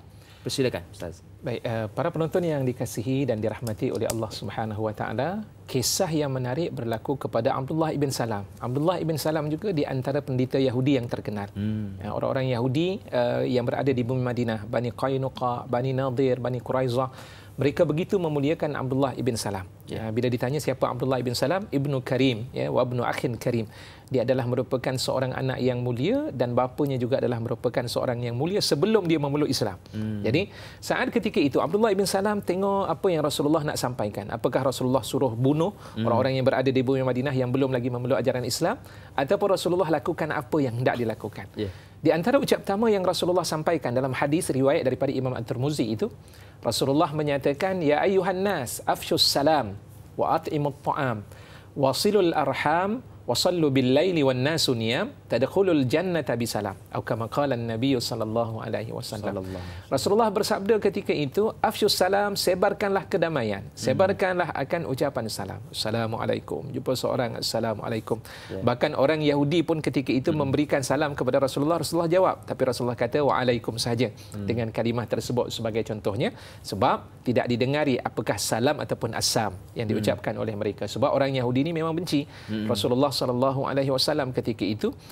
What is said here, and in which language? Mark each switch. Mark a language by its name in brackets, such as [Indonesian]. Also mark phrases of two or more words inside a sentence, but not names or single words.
[Malay] Persilakan Ustaz. Baik, para penonton yang dikasihi dan dirahmati oleh Allah [Arabic] سبحانه وتعالى, [Malay] kisah yang menarik berlaku kepada Abdullah ibn Salam. Abdullah ibn Salam juga di antara pendeta Yahudi yang terkenal. Orang-orang Yahudi yang berada di bumi Madinah, Bani Qainuqa, Bani Nadir, Bani Quraizah, mereka begitu memuliakan Abdullah ibn Salam. Bila ditanya siapa Abdullah ibn Salam, [Arabic] ابن كريم وابن أخ كريم. [Malay] Dia adalah merupakan seorang anak yang mulia, dan bapanya juga adalah merupakan seorang yang mulia sebelum dia memeluk Islam. Jadi saat ketika itu Abdullah ibn Salam tengok apa yang Rasulullah nak sampaikan. Apakah Rasulullah suruh bunuh orang-orang yang berada di bumi Madinah yang belum lagi memeluk ajaran Islam, ataupun Rasulullah lakukan apa yang hendak dilakukan. Di antara ucap pertama yang Rasulullah sampaikan dalam hadis riwayat daripada Imam At-Tirmizi itu, Rasulullah menyatakan, [Arabic] يا أيها الناس أفشوا السلام وأطعموا الطعام وصلوا الأرحام وصلوا بالليل والناس نيام تدخلوا الجنة بسلام, atau كما قال النبي صلى الله عليه وسلم. [Malay] Rasulullah bersabda ketika itu, [Arabic] أفشوا السلام, [Malay] sebarkanlah kedamaian, sebarkanlah akan ucapan salam. Assalamualaikum. Jumpa seorang, assalamualaikum. Bahkan orang Yahudi pun ketika itu memberikan salam kepada Rasulullah, Rasulullah jawab, tapi Rasulullah kata waalaikum saja dengan kalimah tersebut sebagai contohnya, sebab tidak didengari apakah salam ataupun assam yang diucapkan oleh mereka, sebab orang Yahudi ini memang benci Rasulullah [Arabic] صلى الله عليه وسلم [Malay] ketika itu.